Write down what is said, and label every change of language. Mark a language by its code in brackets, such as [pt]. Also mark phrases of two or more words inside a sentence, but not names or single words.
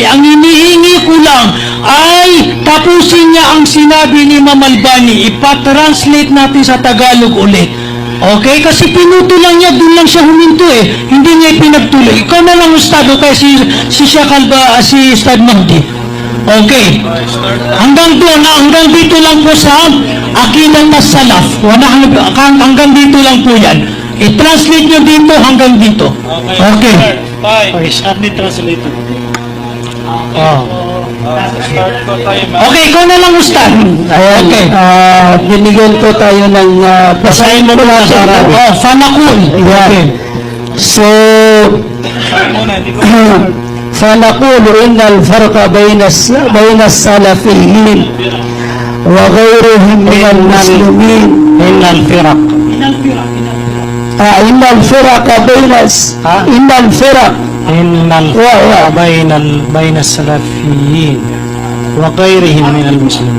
[tl] Ang hinihingi ko lang ay tapusin niya ang sinabi ni Imam Albani, ipatranslate natin sa Tagalog ulit. Okay? Kasi pinuto lang niya, dun lang siya huminto hindi niya pinagtuloy. Ikaw na lang Ustad, okay? Si Ustad Mahdi. Okay. Hanggang dito lang po sa Aqidah as-Salaf. Hanggang dito lang po yan. I-translate nyo dito hanggang dito. Okay. okay, start ni translator. Okay, ikaw na lang Ustad. Okay. Binigyan ko tayo ng Basahin mo muna sa Arabic. Fanakul. Okay. So, [ar] فنقول إن الفرق بين السلفيين وغيرهم من المسلمين إن الفرق إن الفرق بين السلفيين وغيرهم من المسلمين